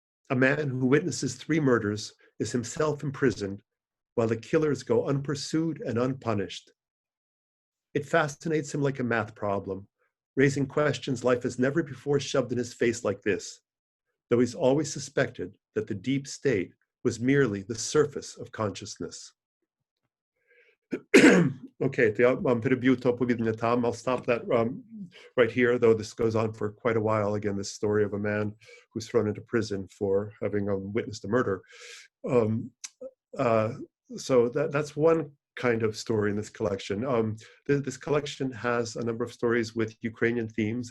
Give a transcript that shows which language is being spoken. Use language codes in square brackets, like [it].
[en] A man who witnesses 3 murders is himself imprisoned, while the killers go unpursued and unpunished. It fascinates him like a math problem, raising questions life has never before shoved in his face like this, though he's always suspected that the deep state was merely the surface of consciousness. [uk] Okay, переб'ю то оповідання там. [en] I'll stop that right here, though this goes on for quite a while. Again, this story of a man who's thrown into prison for having witnessed a murder. So that's one kind of story in this collection. This collection has a number of stories with Ukrainian themes.